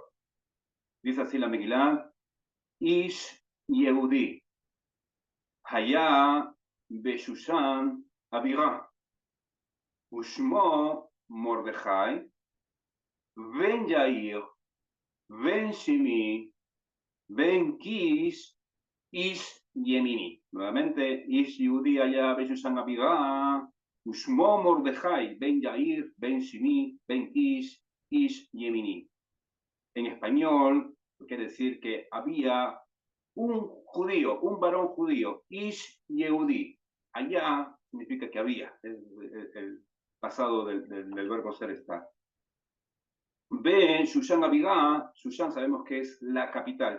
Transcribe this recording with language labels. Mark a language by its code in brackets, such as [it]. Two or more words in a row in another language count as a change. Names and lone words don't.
[es] Dice así la Megilat, [he] איש יהודי היה בשושן הבירה ושמו מרדכי, בן יאיר בן שמעי בן קיש, איש ימיני. Nuevamente, איש יהודי היה בשושן הבירה ושמו מרדכי, בן יאיר בן שמעי בן קיש, איש ימיני. [es] En español, quiere decir que había un judío, un varón judío, [he] איש יהודי. [es] Allá significa que había, el pasado del verbo ser está. B, Shushan Abigá, Shushan sabemos que es la capital.